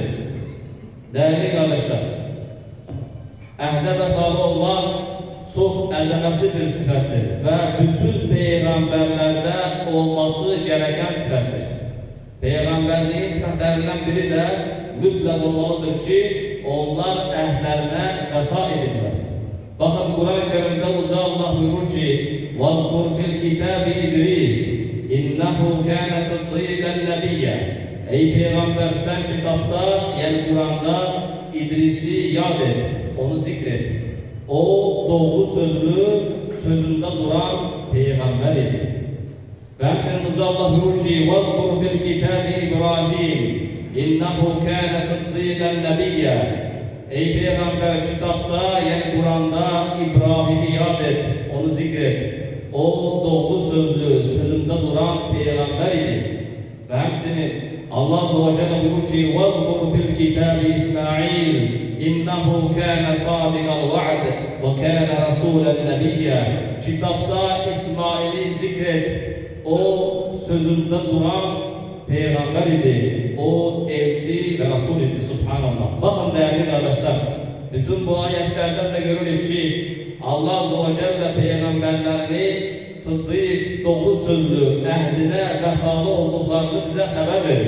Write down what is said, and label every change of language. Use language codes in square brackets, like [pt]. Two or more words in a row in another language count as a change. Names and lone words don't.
[tr] Değerli kardeşler, əhdə vefalı olmak çok əzəmətli bir sıfatdır ve bütün peygamberlerde olması gereken sıfatdır. Peygamberliğin sıfatlarından biri de mütlak olmalıdır ki onlar əhdlerine vefa edirlər. Bakın Kur'an-ı Kerim'de Uca Allah buyurur ki [ar] وَاذْكُرْ فِي الْكِتَابِ [tr] İdris [ar] اِنَّهُ كَانَ صِدِّيقًا نَبِيًّا. [tr] Ey Peygamber sen kitapta yani Kur'an'da İdris'i yad et, onu zikret. O doğru sözlü, sözünde duran peygamber idi. Ve hemşinin Uca Allah buyurur ki [ar] وَاذْكُرْ فِي الْكِتَابِ [tr] İbrahim [ar] اِنَّهُ كَانَ صِدِّيقًا نَبِيًّا. [tr] Ey Peygamber kitapta yani Kur'an'da İbrahim'i yad et, onu zikret. O doğru sözlü, sözünde duran peygamber idi. Ve hemşinin Allah Azze ve Celle buyurur ki [ar] وَاذْكُرْ فِي الْكِتَابِ [tr] İsmail [ar] اِنَّهُ كَانَ صَادِقَ الْوَعْدِ وَكَانَ رَسُولًا نَبِيًّا. [tr] Kitapta İsmail'i zikret. O sözünde duran peygamber idi. O elçi ve Resul idi. Subhanallah. Bakın değerli kardeşler, bütün bu ayetlerden de görülür ki Allah Azze ve Celle peygamberlerini sıddık, doğru sözlü, əhdine vefalı olduklarını bize haber verir.